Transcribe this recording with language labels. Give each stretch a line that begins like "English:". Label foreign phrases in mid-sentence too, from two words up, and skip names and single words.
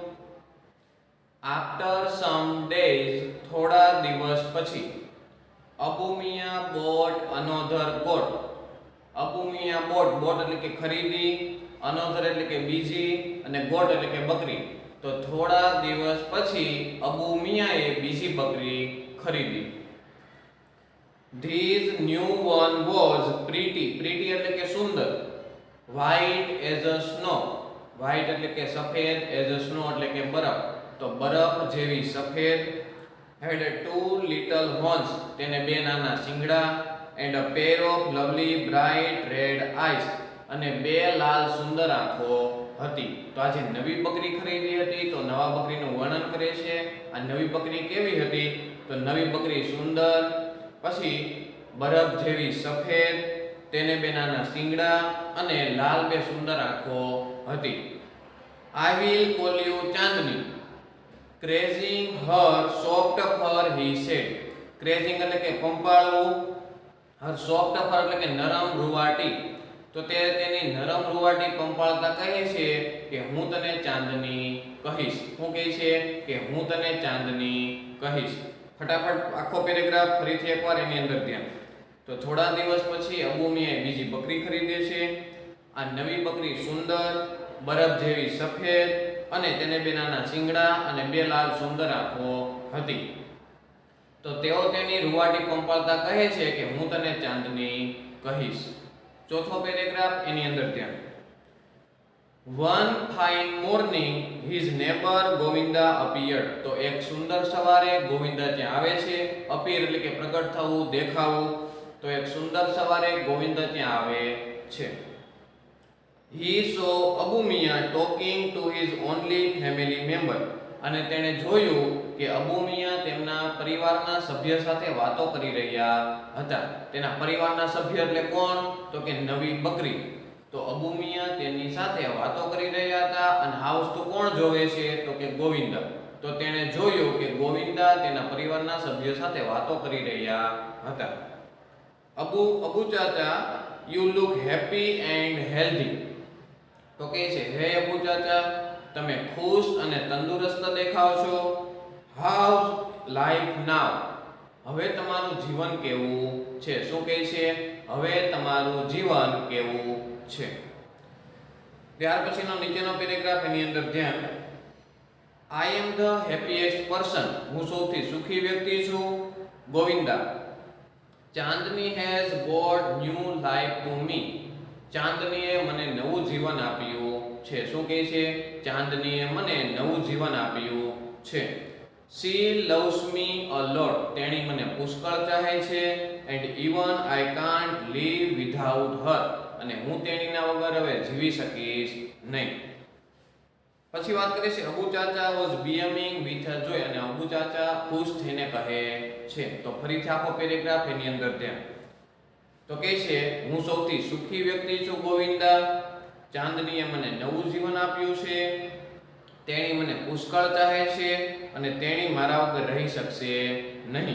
English: after some days
Gujarati: થોડા દિવસ પછી,
English: Abu Miya bought another goat.
Gujarati: અબુ મિયા બોટ એટલે કે ખરીદી, અનોધર એટલે કે બીજી અને ગોટ એટલે કે બકરી. તો થોડા દિવસ પછી અબુ મિયાએ બીજી બકરી ખરીદી.
English: This new one was pretty.
Gujarati: Pretty એટલે કે સુંદર.
English: White as a snow.
Gujarati: White એટલે કે સફેદ,
English: as a snow
Gujarati: એટલે કે બરફ. તો બરફ જેવી સફેદ.
English: Had two little horns.
Gujarati: તેને બે નાના શિંગડા.
English: And a pair of lovely bright red eyes.
Gujarati: અને બે લાલ સુંદર આંખો હતી. તો આ જે નવી બકરી ખરીદી હતી તો નવા બકરીનું વર્ણન કરે છે. આ નવી બકરી કેવી હતી? તો નવી બકરી સુંદર, પછી બરફ જેવી સફેદ, તેને બે નાના શિંગડા અને લાલ બે સુંદર આંખો હતી.
English: I will call you ચાંદની. Crazing her soft fur he said.
Gujarati: Crazing એટલે કે પંપાળવું,
English: her soft fur
Gujarati: એટલે કે નરમ રૂવાટી. તો તે તેની નરમ રૂવાટી પંપાળતા કહે છે કે હું તને ચાંદની કહીશ. શું કહે છે? કે હું તને ચાંદની કહીશ. ફટાફટ આખો પેરેગ્રાફ ફરીથી એકવાર એની અંદર ધ્યાન. તો થોડા દિવસ પછી અબુ મિયાએ બીજી બકરી ખરીદે છે. આ નવી બકરી સુંદર, બરફ જેવી સફેદ અને તેને બે નાના શિંગડા અને બે લાલ સુંદર આંખો હતી. તો તેઓ તેની રૂવાટી પંપાળતા કહે છે કે હું તને ચાંદની કહીશ. ચોથો પેરેગ્રાફ એની અંદર ધ્યાન.
English: One fine morning his neighbor Govinda appeared.
Gujarati: તો એક સુંદર સવારે ગોવિંદા ત્યાં આવે છે. appear એટલે કે પ્રગટ થવું, દેખાવું. તો એક સુંદર સવારે ગોવિંદા ત્યાં આવે છે.
English: He saw Abu Miya talking to his only family member.
Gujarati: અને તેણે જોયું કે અબુ મિયા તેમના પરિવારના સભ્ય સાથે વાતો કરી રહ્યા હતા. તેના પરિવારના સભ્ય એટલે કોણ? તો કે નવી બકરી. તો અબુ મિયા તેની સાથે વાતો કરી રહ્યા હતા અને આ વસ્તુ કોણ જોવે છે? તો કે ગોવિંદા. તો તેણે જોયું કે ગોવિંદા તેના પરિવારના સભ્ય સાથે વાતો કરી રહ્યા હતા. અબુ ચાચા,
English: you look happy and healthy.
Gujarati: તો કહે છે, હે અબુ ચાચા, તમે ખુશ અને તંદુરસ્ત દેખાવ છો.
English: How's life now?
Gujarati: હવે તમારું જીવન કેવું છે? શું કહે છે? હવે તમારું જીવન કેવું છે? ત્યાર પછીનો નીચેનો પેરેગ્રાફ એની અંદર ધ્યાન.
English: I am the happiest person.
Gujarati: હું સૌથી સુખી વ્યક્તિ છું. ગોવિંદા.
English: ચાંદની has brought new life to me.
Gujarati: ચાંદનીએ મને નવું જીવન આપ્યું છે. શું કહે છે? ચાંદનીએ મને નવું જીવન આપ્યું છે.
English: She loves me a lot.
Gujarati: તેણી મને પુષ્કળ ચાહે છે.
English: And even I can't live without her.
Gujarati: અને હું તેણીના વગર હવે જીવી શકીશ નહીં. પછી વાત કરીએ છે
English: અબુ ચાચા was beaming with a joy.
Gujarati: અને અબુ ચાચા ખુશ થઈને કહે છે. તો ફરીથી આખો પેરેગ્રાફ એની અંદર ધ્યાન. તો કહે છે, હું સૌથી સુખી વ્યક્તિ છું ગોવિંદા. ચાંદનીએ મને નવું જીવન આપ્યું છે. તેણી મને પુષ્કળ ચાહે છે અને તેણી મારા વગર રહી શકશે નહીં.